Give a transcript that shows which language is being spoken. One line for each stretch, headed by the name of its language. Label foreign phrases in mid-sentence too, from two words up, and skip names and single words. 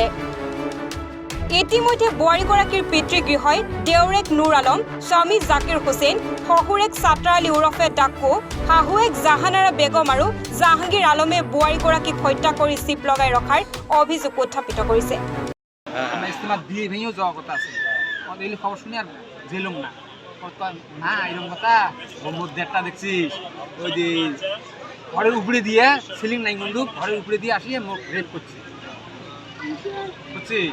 Assamese: ইতিমধ্যে বোৱাৰীগৰাকীৰ পিতৃগৃহই দেউৰেক নুৰ আলম, স্বামী জাকিৰ হুছেইন, শহুৰেক ছাত্ৰ আলী ওৰফে ডাক্কু, শাহুৱেক জাহানাৰা বেগম আৰু জাহাংগীৰ আলমে বোৱাৰীগৰাকীক হত্যা কৰি চিপ লগাই ৰখাৰ অভিযোগ উত্থাপিত কৰিছে।
Bangla: ঘরের উপরে দিয়ে সিলিং নাই বন্ধু, ঘরের উপরে দিয়ে আসিয়ে মোক রেপ করছে, বুঝছিস?